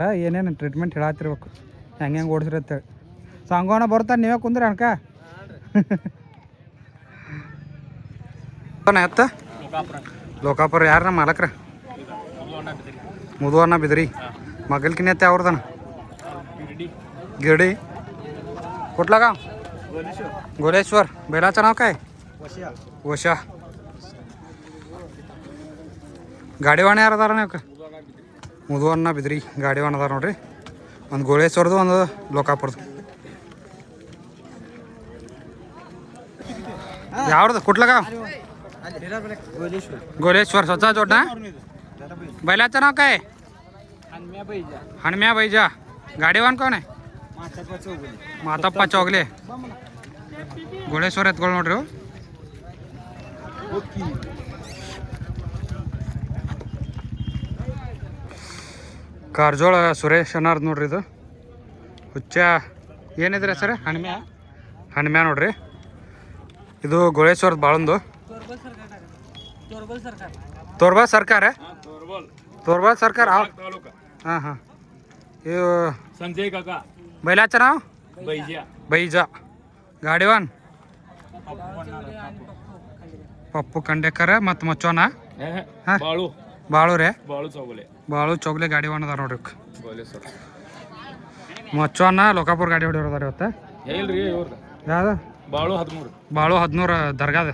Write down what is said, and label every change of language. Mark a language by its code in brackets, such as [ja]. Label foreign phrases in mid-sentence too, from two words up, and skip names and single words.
[kn] ಏನೇನು ಟ್ರೀಟ್ಮೆಂಟ್ ಹೇಳತ್ತಿರ್ಬೇಕು, ಹೆಂಗೆ ಓಡಿಸ್ರಿ ಅಂತೇಳಿ. ಸಂಗವಾನ ಬರ್ತಾನೆ, ನೀವೇ ಕುಂದ್ರಿ ಅನ್ಕ. ಎತ್ತ ಲೋಕಾಪುರ ಯಾರ ಮಾಲಕ್ರ? ಮುದುವಣ್ಣ ಬಿದ್ರಿ. ಮಗಲ್ಕಿನ ಎತ್ತ ಅವ್ರದನ गिरडी. [mr] कुठला गाव? गोलेश्वर. बैलाचं नाव काय? वशा. [kn] ಗಾಡಿವಾಣ ಯಾರು ಅದಾರ ನೀವು? ಮುದುವಣ್ಣ ಬಿದ್ರಿ ಗಾಡಿವಾಣ ಅದಾರ ನೋಡ್ರಿ. ಒಂದು ಗೋಳೇಶ್ವರದು, ಒಂದು ಲೋಕಾಪುರದು. ಯಾವ್ದು? [mr] कुठला गाव? गोलेश्वर. स्वतः जोडणा. बैलाचं नाव काय? हणम्या बैजा. गाडीवान कोण आहे? [kn] ಮಾತಪ್ಪ ಚೌಗಲೆ. ಗೋಳೇಶ್ವರ ಎತ್ಗಳು ನೋಡ್ರಿ. ಕಾರ್ಜೋಳ ಸುರೇಶ್ ಅನ್ನಾರ್ದು ನೋಡ್ರಿ. ಇದು ಹುಚ್ಚ ಏನಿದ್ರೆ ಸರ್? ಹಣ್ಮ್ಯಾ ನೋಡ್ರಿ. ಇದು ಗೋಳೇಶ್ವರದ ಬಾಳೊಂದು. ತೋರ್ಬಲ್ ಸರ್ಕಾರ. ತೋರ್ಬಲ್ ಸರ್ಕಾರ. ಹಾಂ ಹಾಂ. ಇವು [mr] संजय काका. बैलाचं नाव? बैजा. [kn] ಗಾಡಿವಾನ್ ಪಪ್ಪು ಖಂಡೇಕರ ಮತ್ತು ಮಚ್ಚೋನ ಬಾಳು ರೇ. ಬಾಳು ಚೌಗಲೆ ಗಾಡಿವಾನ್ ಅದಾರ ನೋಡ್ರಿ. ಮಚ್ಚೋನ ಲೋಕಾಪುರ ಗಾಡಿ ಹೊಡಿಯೋರು ಅದಾರ ಇವತ್ತು. ಯಾವ್ದು? ಬಾಳು 13 ದರ್ಗಾದ.